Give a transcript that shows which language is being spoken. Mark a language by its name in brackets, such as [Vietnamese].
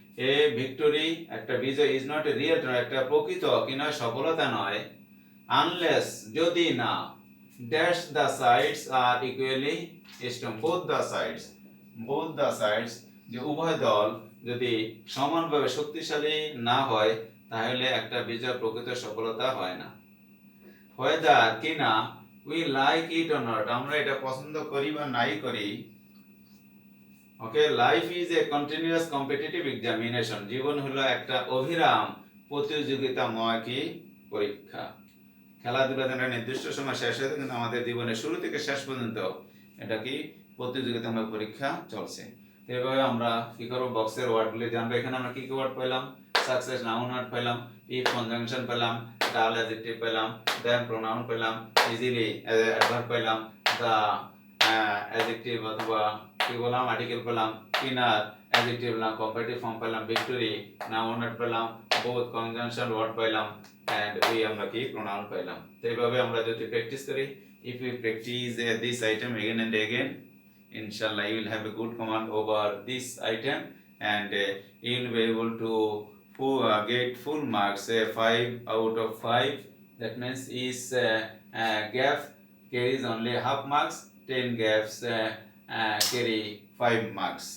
[English] a victory [Bangla] একটা বিজয়, [English] is not a real triumph [Bangla] একটা প্রকৃত কি নয়, সফলতা নয়, আনলেস যদি না, [English] dash the sides are equally strong, both the sides [Bangla] যে উভয় দল যদি সমানভাবে শক্তিশালী না হয় তাহলে একটা বিজয় প্রকৃত সফলতা হয় না। [English] whether [Bangla] কিনা, [English] we like it or not [Bangla] আমরা এটা পছন্দ করি বা নাই করি, [English] Okay, life is a continuous competitive examination. [Bangla] জীবন হলো একটা অবিরাম প্রতিযোগিতাময় কি পরীক্ষা। খেলাধুলা যেন নির্দিষ্ট সময় শেষ হয়ে, কিন্তু আমাদের জীবনের শুরু থেকে শেষ পর্যন্ত এটা কি প্রতিযোগিতাময় পরীক্ষা চলছে। এভাবে আমরা কি করবো, বক্সের ওয়ার্ডগুলি জানবো। এখানে আমরা কি কি ওয়ার্ড পেলাম? সাকসেস নাউন ওয়ার্ড পেলাম, ইফ কনজাংশন পেলাম, ডাল অ্যাডজেক্টিভ পেলাম, দেন প্রোনাউন পেলাম, ইজিলি অ্যাডভার্ব পেলাম, দা অ্যাডজেক্টিভ অথবা কি বললাম আর্টিকেল পেলাম, ইনার অ্যাডজেক্টিভ পেলাম, কম্পারেটিভ ফর্ম পেলাম, ভিক্টরি নাউন ওয়ার্ড পেলাম, বোথ কনজাংশন ওয়ার্ড পেলাম, [English] and we [Bangla] আমরা কি প্রোনাউন পেলাম। তো এইভাবে আমরা যদি প্র্যাকটিস করি, [English] if we practice this item again and again, inshallah you will have a good command over this item, and you will be able to get full marks, 5 out of 5. That means is gap carries only half marks, 10 gaps carry 5 marks.